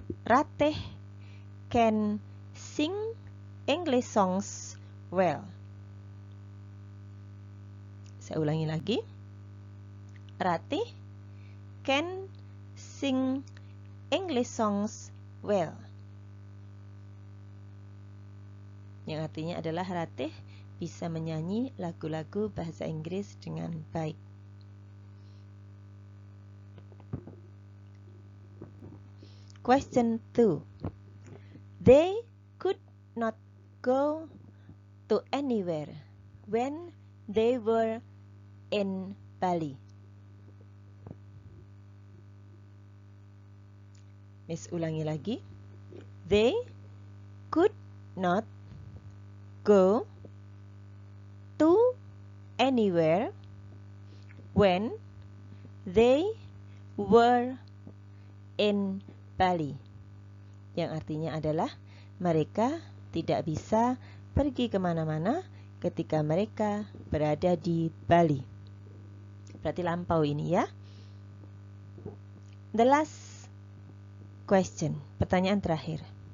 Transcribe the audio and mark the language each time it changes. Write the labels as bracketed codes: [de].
[en] Ratih can sing English songs well. [id] Saya ulangi lagi. [en] Ratih can sing English songs well. [id] Yang artinya adalah Ratih bisa menyanyi lagu-lagu bahasa Inggris dengan baik. [en] Question 2. They could not go to anywhere when they were in Bali. [id] Miss ulangi lagi. [en] They could not go to anywhere when they were in Bali. [id] Yang artinya adalah mereka tidak bisa pergi kemana-mana ketika mereka berada di Bali. Berarti lampau ini ya. [en] The last question, [id] pertanyaan terakhir.